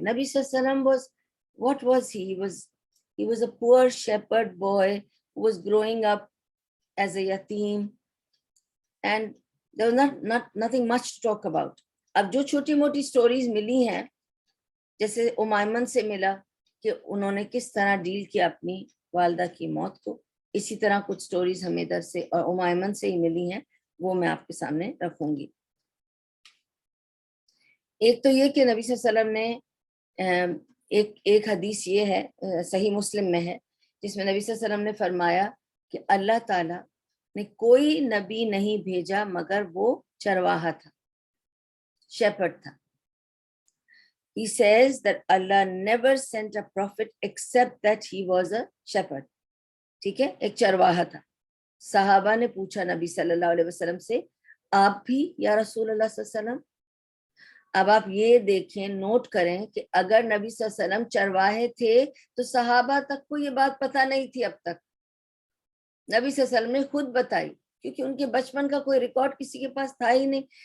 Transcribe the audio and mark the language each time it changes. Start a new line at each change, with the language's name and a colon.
Urdu: نبی صلی اللہ علیہ وسلم
English: what was he? He was a poor shepherd boy who was growing up as a yatim, and there was nothing much to talk about.
Urdu: اب جو چھوٹی موٹی سٹوریز ملی ہیں، جیسے امیمن سے ملا کہ انہوں نے کس طرح ڈیل کیا اپنی والدہ کی موت کو، اسی طرح کچھ سٹوریز ہمیں ادھر سے اور امیمن سے ہی ملی ہیں، وہ میں آپ کے سامنے رکھوں گی. ایک تو یہ کہ نبی صلی اللہ علیہ وسلم نے ایک حدیث یہ ہے، صحیح مسلم میں ہے، جس میں نبی صلی اللہ علیہ وسلم نے فرمایا کہ اللہ تعالیٰ نے کوئی نبی نہیں بھیجا مگر وہ چرواہا تھا، shepherd تھا.
English: He says that Allah never sent a prophet except that he was a shepherd.
Urdu: ٹھیک ہے، ایک چرواہا تھا. صحابہ نے پوچھا نبی صلی اللہ علیہ وسلم سے آپ بھی یا رسول اللہ صلی اللہ علیہ وسلم. اب آپ یہ دیکھیں نوٹ کریں کہ اگر نبی صلی اللہ علیہ وسلم چرواہے تھے تو صحابہ تک کو یہ بات پتہ نہیں تھی اب تک. نبی صلی اللہ علیہ وسلم نے خود بتائی کیونکہ ان کے بچپن کا کوئی ریکارڈ کسی کے پاس تھا ہی نہیں.